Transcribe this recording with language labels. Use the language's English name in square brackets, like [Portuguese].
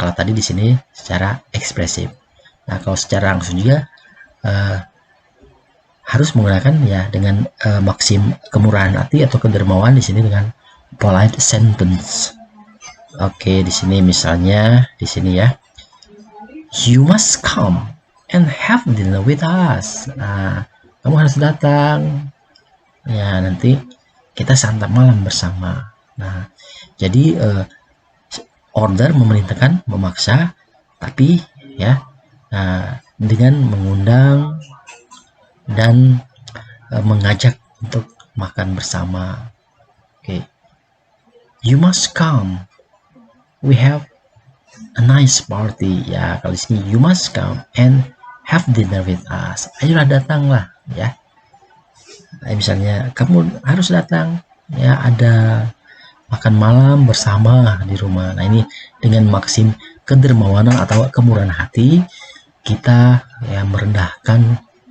[Indonesian] Kalau tadi di sini secara ekspresif. Nah, kalau secara langsung juga harus menggunakan ya dengan maksim kemurahan hati atau kedermawan di sini dengan [English] polite sentence. [Indonesian] Oke, di sini misalnya di sini ya, [English] you must come and have dinner with us. [Indonesian] Nah, kamu harus datang. Ya, nanti kita santap malam bersama. Nah, jadi order memerintahkan, memaksa, tapi ya dengan mengundang dan mengajak untuk makan bersama. [English] Oke, you must come. We have a nice party. [Indonesian] Ya, kalau di sini [English] you must come and have dinner with us. [Indonesian] Ayolah datanglah, ya. Misalnya kamu harus datang, ya, ada makan malam bersama di rumah. Nah, ini dengan maksim kedermawanan atau kemurahan hati kita ya merendahkan